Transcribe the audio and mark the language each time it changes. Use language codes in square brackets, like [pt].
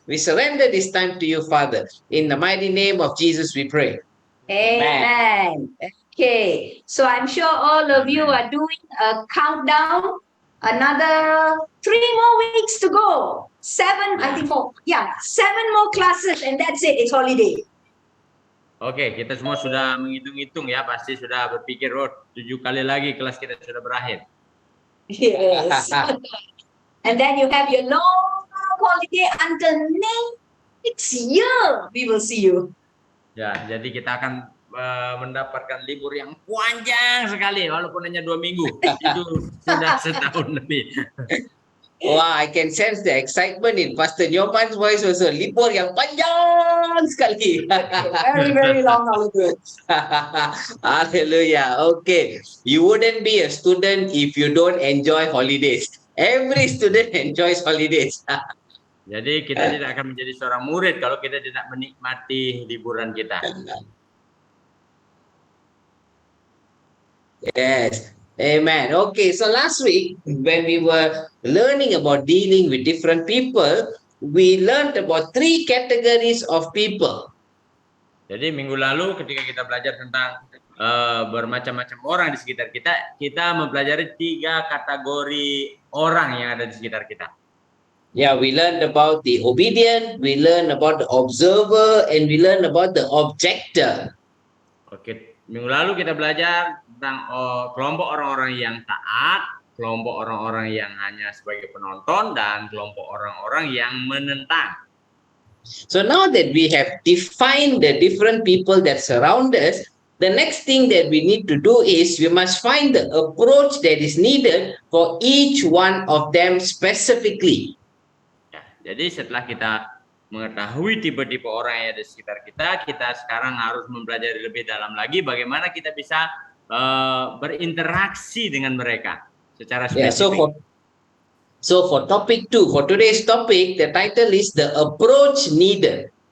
[en] We surrender this time to you, Father. In the mighty name of Jesus, we pray. Amen. Okay. So I'm sure all of you are doing a countdown. Another 3 more weeks to go. 7, I think 4. Yeah, 7 more classes and that's it. It's holiday. [id] Oke, kita semua sudah menghitung-hitung ya, pasti sudah berpikir, 7 kali lagi kelas kita sudah berakhir. [en] Yes. And then you have your long holiday until next year. We will see you. [id] Ya, jadi kita akan mendapatkan libur yang panjang sekali, walaupun hanya 2 minggu. Itu sudah setahun lebih. [en] Wah, I can sense the excitement in Pastor Nyoman's voice also. [id] Libur yang panjang sekali. [en] Very long holiday. Hallelujah. Okay. You wouldn't be a student if you don't enjoy holidays. Every student enjoys holidays. [id] Jadi kita tidak akan menjadi seorang murid kalau kita tidak menikmati liburan kita. [en] Yes. Amen. Okay, so last week when we were learning about dealing with different people, we learned about 3 categories of people. [id] Jadi minggu lalu ketika kita belajar tentang bermacam-macam orang di sekitar kita, kita mempelajari 3 kategori orang yang ada di sekitar kita. [en] Yeah, we learned about the obedient, we learned about the observer, and we learned about the objector. [id] Oke, minggu lalu kita belajar tentang kelompok orang-orang yang taat, kelompok orang-orang yang hanya sebagai penonton, dan kelompok orang-orang yang menentang. [en] So now that we have defined the different people that surround us, the next thing that we need to do is we must find the approach that is needed for each one of them specifically. [id] Ya, jadi setelah kita mengetahui tipe-tipe orang yang ada di sekitar kita, kita sekarang harus mempelajari lebih dalam lagi bagaimana kita bisa berinteraksi dengan mereka secara spesifik. [en] So for topic 2, for today's topic, the title is the approach needed.